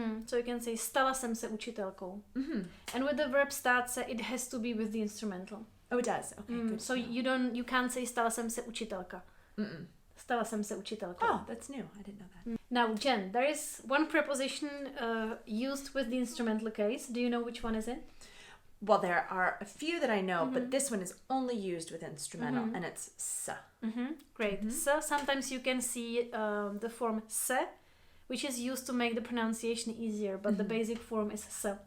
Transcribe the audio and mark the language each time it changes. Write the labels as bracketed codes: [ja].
[en] So you can say [cs] stala jsem se učitelkou. [en] And with the verb [cs] stát se, [en] it has to be with the instrumental. Oh, it does. Okay, good. So you can't say [cs] stala jsem se učitelka. Stala jsem se učitelkou. [en] Oh, that's new. I didn't know that. Now, Jen, there is one preposition used with the instrumental case. Do you know which one is it? Well, there are a few that I know, but this one is only used with instrumental, and it's s. Great. So sometimes you can see the form se, which is used to make the pronunciation easier, but the basic form is s.